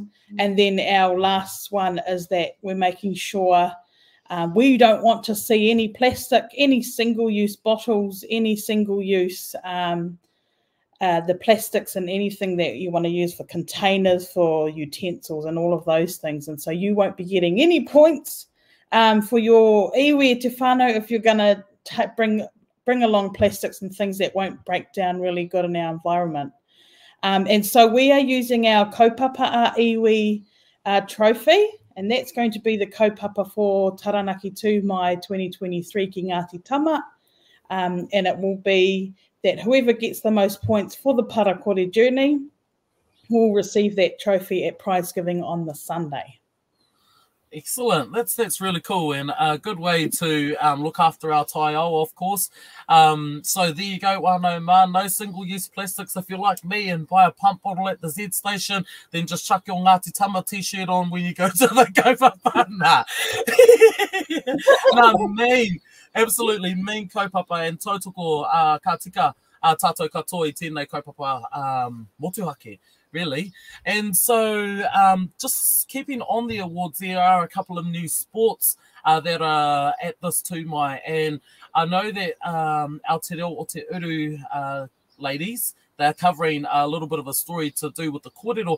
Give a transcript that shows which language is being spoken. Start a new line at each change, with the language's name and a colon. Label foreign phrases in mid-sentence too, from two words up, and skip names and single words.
English: And then our last one is that we're making sure we don't want to see any plastic, any single-use bottles, any single-use the plastics and anything that you want to use for containers, for utensils and all of those things. And so you won't be getting any points for your
Māori: iwi te whānau
English: if you're going to bring along plastics and things that won't break down really good in our environment. And so we are using our
Māori: kaupapa a iwi
English: trophy, and that's going to be the kaupapa for Taranaki 2 Mai 2023 ki Ngāti Tama. And it will be that whoever gets the most points for the parakore journey will receive that trophy at prize giving on the Sunday. Excellent. That's really cool, and a good way to look after our taiao, of course. So there you go,
Māori: wānau mā,
English: no single-use plastics. If you're like me and buy a pump bottle at the Z station, then just chuck your Ngāti Tama t-shirt on when you go to the kaupapa. Mean. Absolutely mean
Māori: kaupapa, and tautoko ka tika tātou katoa I tēnei kaupapa motuhake,
English: really. And so just keeping on the awards, there are a couple of new sports that are at this 2 Mai, and I know that our Te Reo o Te Uru ladies, they're covering a little bit of a story to do with the kōrero.